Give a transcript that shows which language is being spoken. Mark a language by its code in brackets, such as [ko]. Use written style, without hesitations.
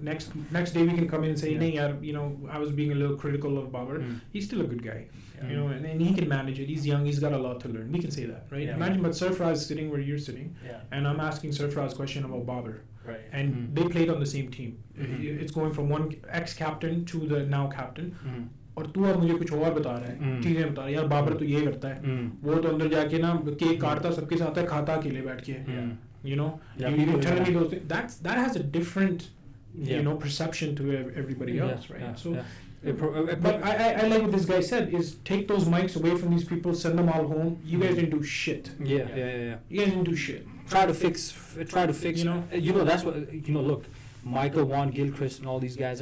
[en] Next day we can come in and say, [hi] "Nahin yaar, [en] you know, I was being a little critical of Babar. He's still a good guy, you know, and he can manage it. He's young. He's got a lot to learn. We can say that, right? Imagine, but Sarfaraz is sitting where you're sitting, and I'm asking Sarfaraz a question about Babar, and they played on the same team. It's going from one ex-captain to the now captain. [hi] और तू अब मुझे कुछ और बता रहा है, चीजें बता रहा है, यार बाबर तो ये करता है, वो तो अंदर जाके ना केक काटता सबके साथ है, खाता अकेले बैठ के, you know, [en] you tell me those things. That has a different, you know, perception to everybody else, right? So, but I like what this guy said is take those mics away from these people, send them all home. You guys didn't do shit. You guys didn't do shit. Try to fix. You know, that's what, you know. Look, Michael Vaughan, Gilchrist, and all these guys.